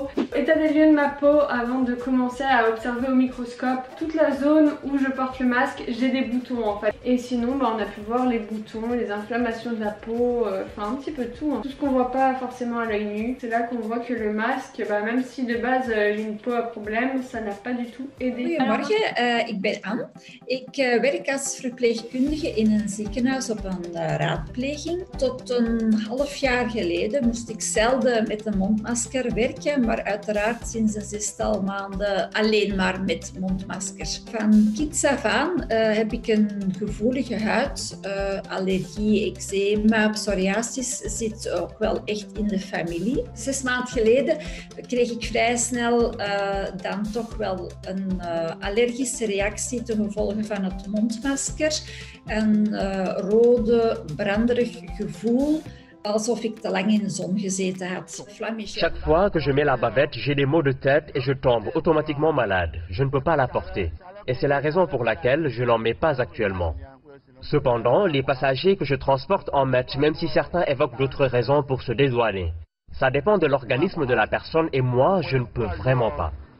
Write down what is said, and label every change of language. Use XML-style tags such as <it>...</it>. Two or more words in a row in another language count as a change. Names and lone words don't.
<fr>État des lieux de ma peau avant de commencer à observer au microscope. Toute la zone où je porte le masque, j'ai des boutons en fait. Et sinon, bah, on a pu voir les boutons, les inflammations de la peau, enfin un petit peu tout. Hein. Tout ce qu'on voit pas forcément à l'œil nu. C'est là qu'on voit que le masque, bah, même si de base j'ai une peau à problème, ça n'a pas du tout aidé.</fr> <nl>Goedemorgen, ik ben Anne. Ik werk als verpleegkundige in een ziekenhuis op een raadpleging. Tot een half jaar geleden moest ik zelden met een mondmasker werken, maar uiteraard sinds een zestal maanden alleen maar met mondmaskers. Van kinds af aan heb ik een gevoelige huid. Allergie, eczeem, psoriasis zit ook wel echt in de familie. 6 maanden geleden kreeg ik vrij snel dan toch wel een allergische reactie ten gevolge van het mondmasker. Een rode, branderig gevoel, alsof ik te lang in de zon gezeten had.</nl> <fr>Chaque fois que je mets la bavette, j'ai des maux de tête et je tombe automatiquement malade. Je ne peux pas la porter. Et c'est la raison pour laquelle je n'en mets pas actuellement. Cependant, les passagers que je transporte en mettent, même si certains évoquent d'autres raisons pour se dédouaner. Ça dépend de l'organisme de la personne et moi, je ne peux vraiment pas.</fr>